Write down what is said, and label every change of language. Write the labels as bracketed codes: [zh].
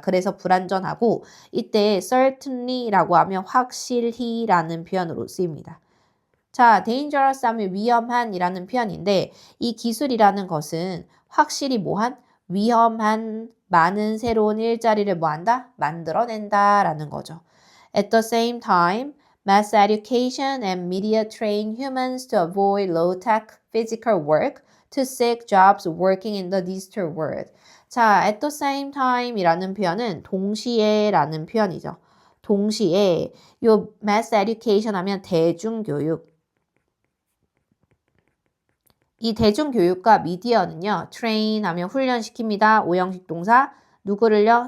[ko] 그래서 불완전하고 이때 certainly라고 하면 확실히라는 표현으로 쓰입니다. 자, dangerous 하면 위험한이라는 표현인데 이 기술이라는 것은 확실히 뭐한? 위험한 많은 새로운 일자리를 뭐한다? 만들어낸다라는 거죠. [en] At the same time, mass education and media train humans to avoid low-tech physical work to seek jobs working in the digital world. [ko] 자, [en] at the same time [ko] 이라는 표현은 동시에라는 표현이죠. 동시에 요 [en] mass education [ko] 하면 대중교육. 이 대중교육과 미디어는요. train 하면 훈련시킵니다. 오형식 동사. 누구를요?